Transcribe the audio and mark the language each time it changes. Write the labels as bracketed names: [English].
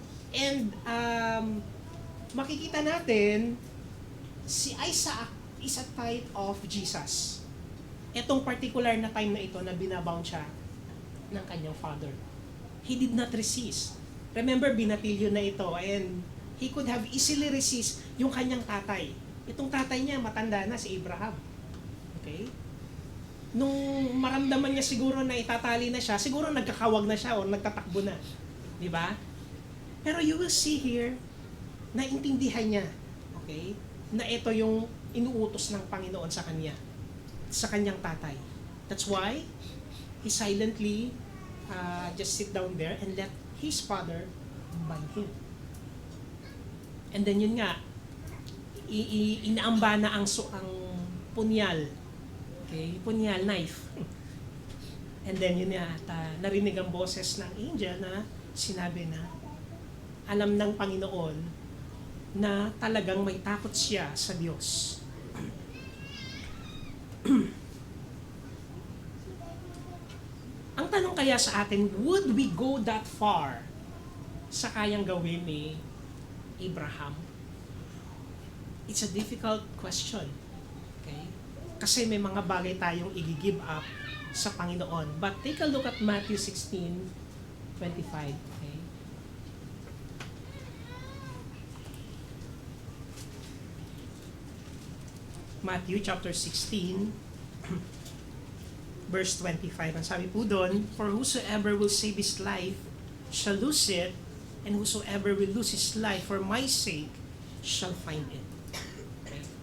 [English] And [Filipino] makikita natin si [English] Isaac is a type of Jesus. [Filipino] Etong particular na time na ito na binabound siya ng kanyang father. [English] He did not resist. Remember, [Filipino] binatilyo na ito [English] and he could have easily resist [Filipino] yung kanyang tatay. Itong tatay niya, matanda na, si Abraham. Okay? Nung maramdaman niya siguro na itatali na siya, siguro nagkakawag na siya o nagtatakbo na. Di ba? Pero [English] you will see here, [Filipino] naintindihan niya, okay, na ito yung inuutos ng Panginoon sa kanya, sa kanyang tatay. [English] That's why he silently just sit down there and let his father bind him. [Filipino] And then yun nga, inaamba na ang punyal. Okay, punyal, knife. And then yun nga, narinig ang boses ng angel na sinabi na alam ng Panginoon na talagang may takot siya sa Diyos. Ang tanong kaya sa atin, [English] would we go that far [Filipino] sa kayang gawin ni Abraham? [English] It's a difficult question. Okay? [Filipino] Kasi may mga bagay tayong i-give up sa Panginoon. [English] But take a look at Matthew 16:25. Okay? Matthew chapter 16, verse 25. [Filipino] Ang sabi po doon, [English] For whosoever will save his life shall lose it, and whosoever will lose his life for my sake shall find it. Okay?